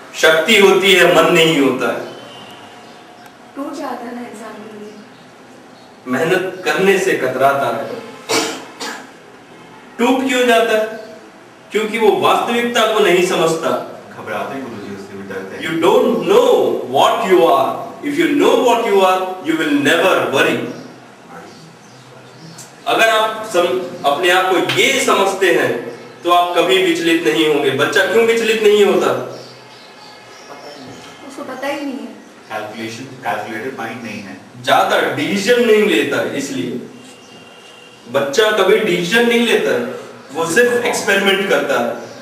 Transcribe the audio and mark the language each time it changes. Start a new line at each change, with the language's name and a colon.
Hindi: शक्ति होती है, मन नहीं होता है। टूट जाता है ना इंसान के लिए। मेहनत करने से कतराता है। टूट क्यों जाता है? क्योंकि वो वास्तविकता को नहीं समझता। घबराते हैं गुरुजी, उससे भी डरते हैं।
English: You don't know what you are. If you know what you are, you will never worry.
Hindi: अगर आप अपने आप को ये समझते हैं तो आप कभी विचलित नहीं होंगे। बच्चा क्यों विचलित नहीं होता? उसको पता ही नहीं है। कैलकुलेटेड माइंड नहीं है, ज्यादा डिसीजन नहीं लेता है, इसलिए बच्चा कभी डिसीजन नहीं लेता है, वो सिर्फ एक्सपेरिमेंट करता है।